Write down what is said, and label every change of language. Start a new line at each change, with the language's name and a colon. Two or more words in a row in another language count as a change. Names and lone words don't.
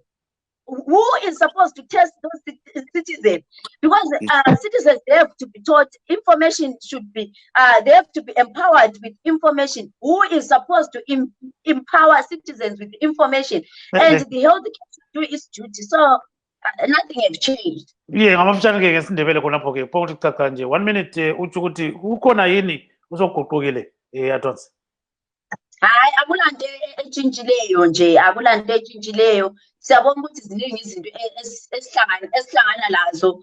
English: Who is supposed to test those citizens? Because citizens, they have to be taught, information should be, they have to be empowered with information. Who is supposed to empower citizens with information? And the health care should do its duty. So nothing has changed. Yeah,
North Ndebele: ngamafutshane-ke ngesindebele khonapho-ke phokuthi kucaca nje 1 minute utsho ukuthi ukhona yini usokuguqukile Atonsi? Hayi, akulanto etshintshileyo nje, akulanto etshintshileyo. Siyabona ukuthi ziningi izinto esihlangana lazo.